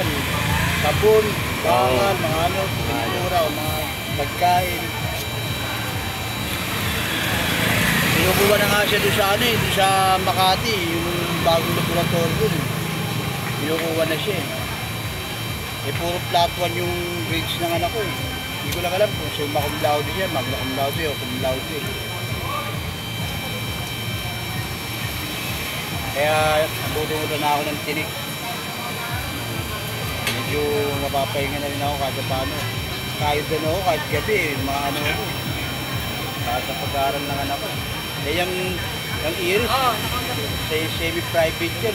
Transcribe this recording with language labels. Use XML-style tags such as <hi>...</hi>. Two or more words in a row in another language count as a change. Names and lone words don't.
<tl>Sabon, bangal, mga pintura o mga pagkain. Pinukuha na nga siya doon sa doon sa Makati, yung bagong laboratory doon. Pinukuha na siya. Eh, puro flat 1 yung grades ng anak ko eh. Hindi ko lang alam kung</tl> <la>summa cum laude</la> <tl>siya,</tl> <la>magna cum laude</la> <tl>o</tl> <la>cum laude.</la> <tl>Kaya nabuti na ako ng tinik. Medyo mapapahinga na rin ako kahit paano. Kahit kahit gabi, mga ko. Kahit sa pag-aaral ng anak ko. Eh, yung Iris, semi-private yan.</tl>